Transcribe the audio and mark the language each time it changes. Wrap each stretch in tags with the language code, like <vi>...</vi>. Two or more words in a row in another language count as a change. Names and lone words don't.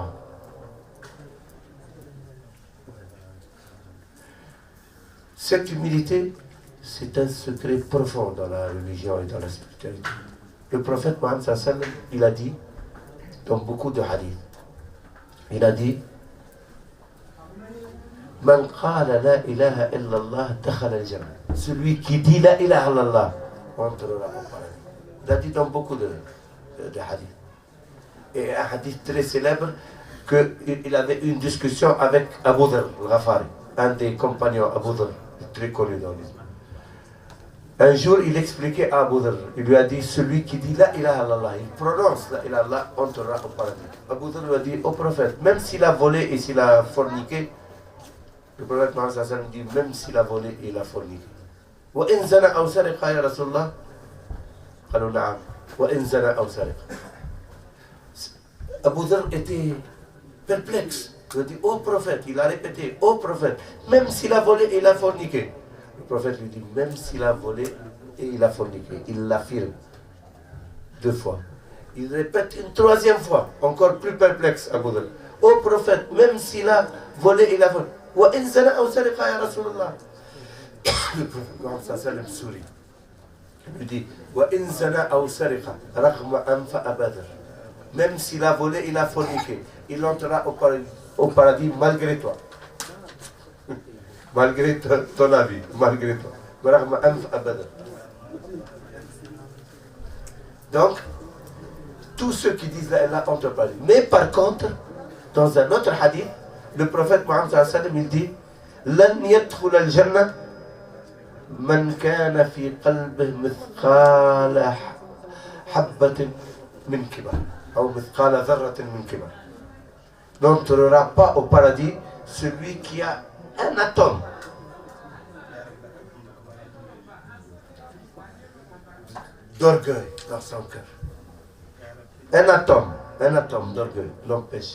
<fr>Cette humilité, c'est un secret profond dans la religion et dans la spiritualité. Le prophète Mohammed</fr> <ar>صلى الله عليه وسلم,</ar> <fr>il a dit dans beaucoup de hadiths, il a dit</fr> <ar>من قال لا إله إلا الله دخل الجنة.</ar> <fr>Celui qui dit</fr> <ar>لا إله إلا الله</ar> <fr>entrera au paradis. Il a dit dans beaucoup de hadiths. Et un hadith très célèbre qu'il avait une discussion avec Abu Dharr al-Ghafari, un des compagnons Abu Dharr, très connu dans l'islam. Un jour, il expliquait à Abu Dharr, il lui a dit, celui qui dit</fr> <ar>لا إله إلا الله,</ar> <fr>il prononce</fr> <ar>لا إله إلا الله,</ar> <fr>entrera au paradis. Abu Dharr lui a dit, au prophète, même s'il a volé et s'il a forniqué, le prophète Mohammed</fr> <ar>صلى الله عليه وسلم</ar> <fr>dit, même s'il a volé et il a forniqué.</fr> <ar>وإن زنى أو سرق يا رسول الله قالوا نعم وإن زنى أو سرق.</ar> <fr>Abu Dharr était perplexe. Il a dit, ô prophète, il a répété, ô prophète, même s'il a volé et il a forniqué. Le prophète lui dit, même s'il a volé et il a forniqué, il l'affirme 2 fois. Il répète une 3e fois, encore plus perplexe, Abu Dharr. Ô prophète, même s'il a volé et il a forniqué.</fr> <ar>وإن زنى أو سرق يا رسول الله.</ar> <fr>Le prophète Mohammed</fr> <ar>صلى الله عليه وسلم</ar> <fr>sourit. Il lui dit,</fr> <ar>وإن زنى أو سرق رغم أنف أبو ذر.</ar> <fr>Même s'il a volé, il a forniqué. Il entrera au paradis malgré toi. Malgré ton avis, malgré toi. Donc, tous ceux qui disent</fr> <ar>لا إله</ar> <fr>entrent au paradis. Mais par contre, dans un autre hadith, le prophète Mohammed</fr> <ar>صلى الله عليه وسلم,</ar> <fr>il dit</fr> <ar>لن يدخل الجنة من كان في قلبه مثقال حبة من كبر. Ou مثقال ذرة من كبر.</ar> <fr>N'entrera pas au paradis celui qui a un atome d'orgueil dans son cœur. Un atome d'orgueil l'empêche.</fr>